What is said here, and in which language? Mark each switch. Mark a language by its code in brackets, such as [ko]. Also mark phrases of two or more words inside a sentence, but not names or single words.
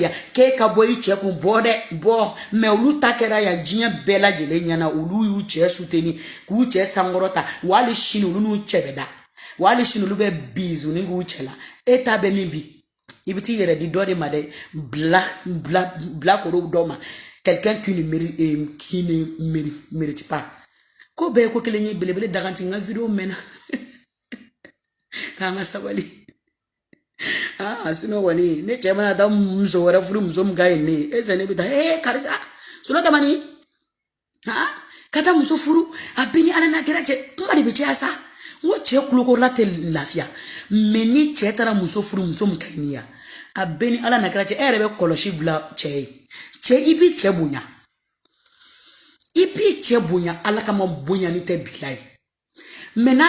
[bm] yan k'e ka bɔ i cɛ kun bɔ mais olu ta kɛra yan diɲɛ bɛɛ lajɛlen ɲɛna olu y'u cɛ soutenir k'u cɛ sankɔrɔta wa hali sini olu n'u cɛ bɛ da wa hali sini olu bɛ bisounin k'u cɛ la e ta bɛ min bi i bɛ t'i yɛrɛ di dɔ de ma dɛ bilakoro dɔ ma [fr] quelqu'un qui ne mérite pas [bm] ko bɛɛ ko kelen ye belebele daganti n ka video mɛnna k'an ka sabali sinon kɔni ne cɛ mana taa muso wɛrɛ furu muso min ka ɲi ne ye [fr] est-ce que [bm] ne bɛ taa karisa sunɔgɔ ma nin ka taa muso furu a bɛɛ ni ala n'a kɛra cɛ kuma de bɛ caya sa n ko cɛ kulokɔrɔla tɛ lafiya mais ni cɛ taara muso furu muso min ka ɲi ni ya a bɛɛ ni ala n'a kɛra cɛ e yɛrɛ bɛ kɔlɔsi bila cɛ ye cɛ i b'i cɛ bonya i b'i cɛ bonya ala kama bonyani tɛ bila ye mais n'a